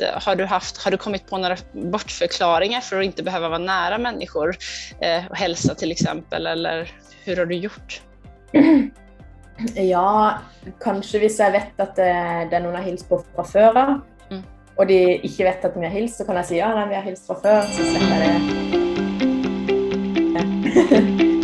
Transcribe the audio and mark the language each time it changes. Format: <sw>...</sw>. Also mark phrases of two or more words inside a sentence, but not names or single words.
<sv>Har du kommit på några bortförklaringar för att inte behöva vara nära människor och hälsa till exempel, eller hur har du gjort?</sv> <no>Ja, kanskje hvis jeg vet at det er noen jeg har hilst på fra før av, og de ikke vet at vi har hilst, så kan jeg si ja, vi har hilst fra før, så slipper jeg det.</no>